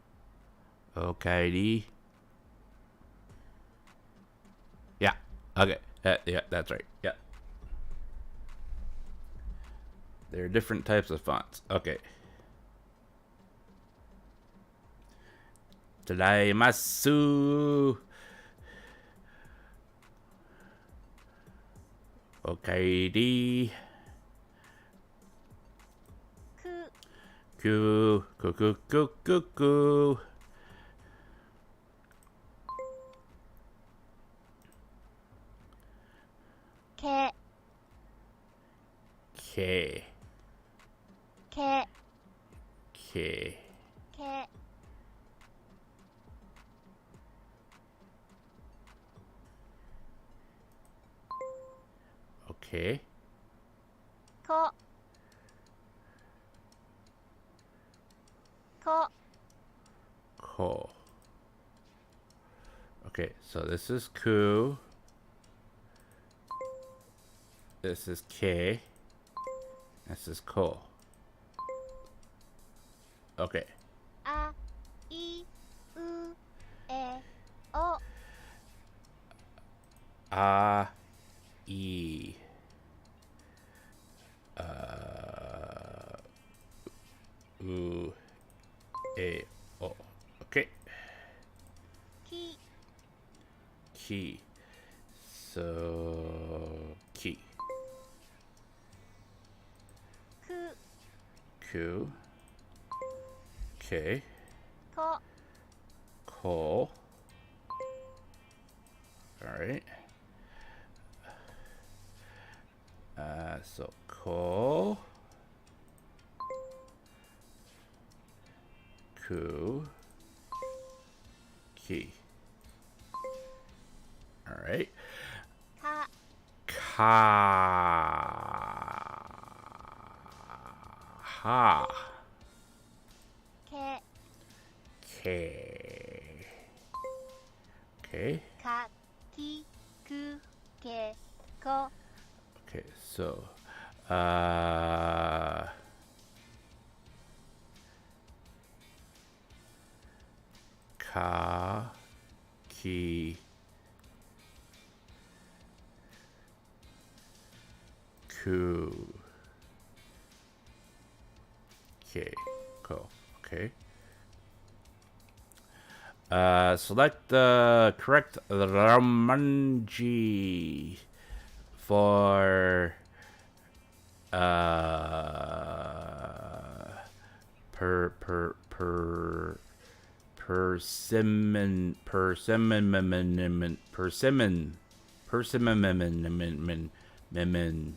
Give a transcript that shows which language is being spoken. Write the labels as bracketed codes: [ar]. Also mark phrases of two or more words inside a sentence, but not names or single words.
[en] Okaidi. Yeah. Okay. Yeah, that's right. Yeah. There are different types of fonts. Okay. Tadaimasu. Okay, D. [ja] Ku. Ku, ku, ku, ku, ku. Ke. K. Ke. K. Ke. [en] Okay. [ja] Ko. Ko. Ko. [en] Okay, so this is ku. This is K. This is ko. Okay. [ja] A. I. U. E. O. A. E. U. A. O. Okay. Ki. [en] Key. So key. [ja] Ku. [en] Q. K. [ja] Ko. Ko. [en] All right. So ko. [ja] Ku. [en] Key. All right. [ja] Ka. Ka. Ha. Ke. [en] K. Okay. [ja] Ka. Ki. Ku. Ke. Ko. [en] Okay, so [ja] ka, ki, ku, k, ko. [en] Okay. Select the correct Ramanji for persimmon.